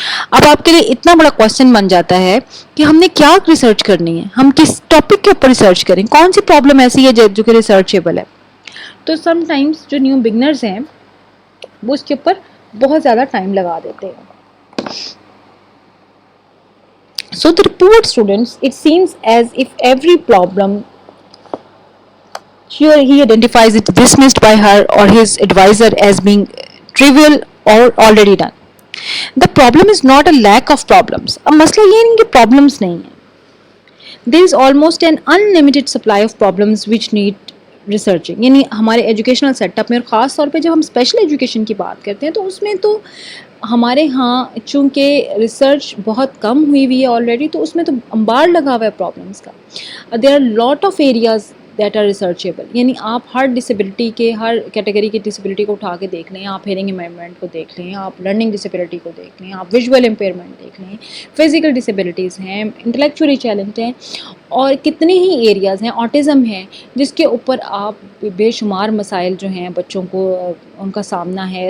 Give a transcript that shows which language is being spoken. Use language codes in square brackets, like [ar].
[ur] اب آپ کے لیے اتنا بڑا کوشچن بن جاتا ہے کہ ہم نے کیا ریسرچ کرنی ہے, ہم کس ٹاپک کے اوپر ریسرچ کریں, کون سی پرابلم ایسی ہے جو کہ ریسرچیبل ہے. تو سم ٹائمس جو نیو بگنرز ہیں وہ اس کے اوپر بہت زیادہ ٹائم لگا دیتے ہیں. [en] So the report students, it seems as if every problem here he identifies it dismissed by her or his advisor as being trivial or already done. The problem is not a lack of problems. [ur] اب مسئلہ یہ نہیں کہ problems نہیں ہیں. [en] There is almost an unlimited supply of problems which need researching. [ur] یعنی ہمارے educational set up میں, اور خاص طور پہ جب ہم اسپیشل ایجوکیشن کی بات کرتے ہیں تو اس میں تو ہمارے ہاں چونکہ ریسرچ بہت کم ہوئی ہے آلریڈی, تو اس میں تو انبار لگا ہوا ہے پرابلمس کا. [en] There are lot of areas that are researchable. [ur] یعنی آپ ہر ڈسیبلٹی کے, ہر کیٹیگری کی ڈسیبلٹی کو اٹھا کے دیکھ لیں, آپ ہیئرنگ امپیئرمنٹ کو دیکھ لیں, آپ لرننگ ڈسیبلٹی کو دیکھ لیں, آپ ویژول امپیئرمنٹ دیکھ لیں, فزیکل ڈسیبلٹیز ہیں, انٹلیکچولی چیلنج ہیں, اور کتنے ہی ایریاز ہیں, آٹزم ہیں, جس کے اوپر آپ بے شمار مسائل جو ہیں بچوں کو ان کا سامنا ہے.